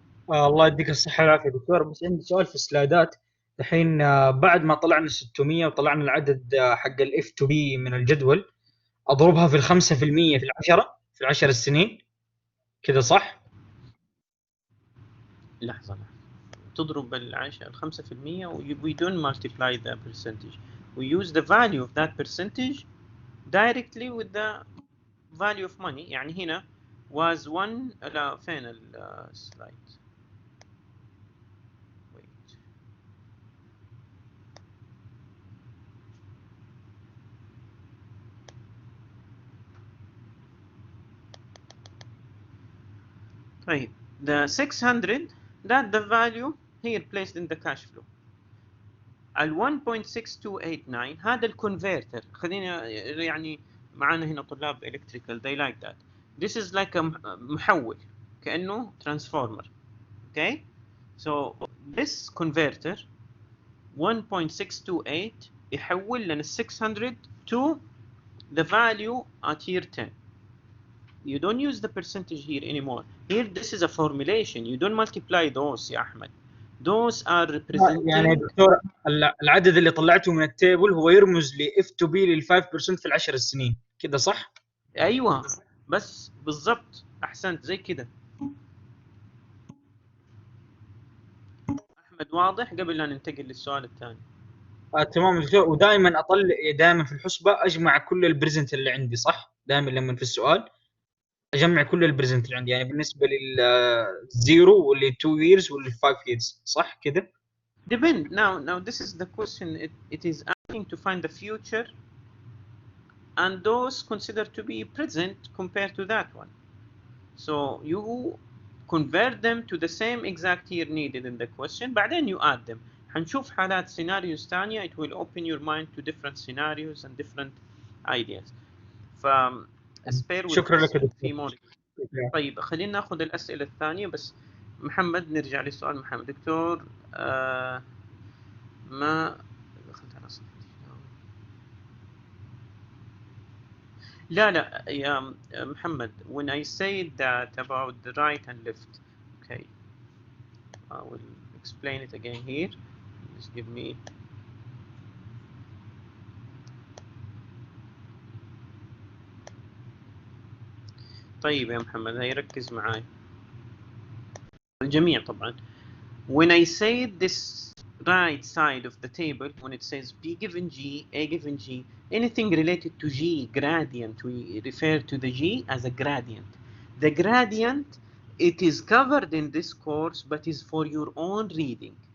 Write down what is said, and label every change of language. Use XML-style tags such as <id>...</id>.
<ar>الله يديك الصحة والعافية دكتور، بس عندي سؤال في السلايدات الحين. بعد ما طلعنا 600 وطلعنا العدد حق الاف تو بي من الجدول، اضربها في 5% في العشرة في العشر السنين كذا صح؟ لحظة تضرب العشرة 5%</ar> <en>we don't multiply the percentage, we use the value of that percentage directly with the value of money.</en> <ar>يعني هنا</ar> <en>was one.</en> <ar>لا فين السلايد؟ wait.</ar> <en>طيب the 600 that the value here placed in the cash flow.</en> <ar>ال 1.6289 هذا الكونفرتر. خلينا يعني معانا هنا طلاب</ar> <en>electrical they like that. This is like a</en> <ar>محول كأنه</ar> <en>transformer. Okay, so this converter 1.628</en> <ar>يحول لنا</ar> <en>600 to the value at year 10. You don't use the percentage here anymore. Here this is a formulation, you don't multiply those يا أحمد. Those are representing.</en> <ar>يعني دكتور العدد اللي طلعته من التيبل هو يرمز ل اف تو بي لل 5% في العشر السنين كده صح؟ ايوه بس بالضبط، احسنت زي كده. احمد واضح قبل لا ننتقل للسؤال الثاني؟ تمام دكتور. ودائما دائما في الحسبة اجمع كل البريزنت اللي عندي صح؟ دائما لما في السؤال اجمع كل البريزنت اللي عندي، يعني بالنسبه للزيرو واللي 2 years واللي 5 years صح كده؟</ar> <en>Depend. Now this is the question. It is asking to find the future and those considered to be present compared to that one. So you convert them to the same exact year needed in the question. بعدين you add them.</en> <ar>حنشوف حالات scenarios ثانية.</ar> <en>It will open your mind to different scenarios and different ideas. ف spare with</en> <ar>شكرا لك</ar> <en>us.</en> <ar>دكتور. طيب خلينا ناخذ الأسئلة الثانية. بس محمد نرجع للسؤال. محمد دكتور ما خلينا لا يا محمد,</ar> <en>when I say that about the right and left, okay, I will explain it again here. Just give me.</en> <ar>طيب يا محمد, هاي ركز معاي الجميع طبعا.</ar> <en>When I say this right side of the table, when it says B given G, A given G, anything related to G, gradient, we refer to the G as a gradient. The gradient, it is covered in this course, but is for your own reading.</en>